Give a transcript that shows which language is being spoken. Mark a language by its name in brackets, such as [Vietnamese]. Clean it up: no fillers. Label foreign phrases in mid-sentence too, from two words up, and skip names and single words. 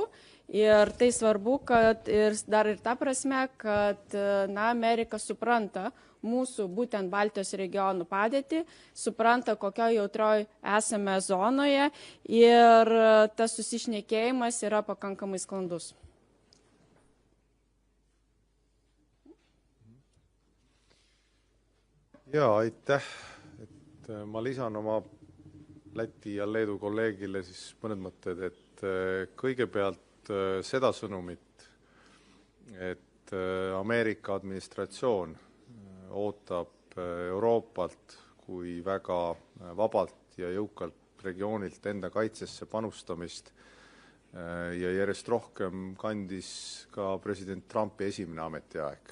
[Lithuanian] Ir tai svarbu, kad dar ir ta prasme, kad Amerika supranta mūsų būtent Baltijos regionų padėtį, supranta, kokio jautrioj esame zonoje ir tas susišnekėjimas yra pakankamai sklandus. [Estonian] Jaa, aitäh. Ma lisan oma Läti ja Leedu kolleegile siis mõned mõtted, et kõigepealt seda sõnumit, et Ameerika administratsioon ootab Euroopalt kui väga vabalt ja jõukalt regioonilt enda kaitsesse panustamist ja järjest rohkem kandis ka president Trumpi esimene ametiaeg.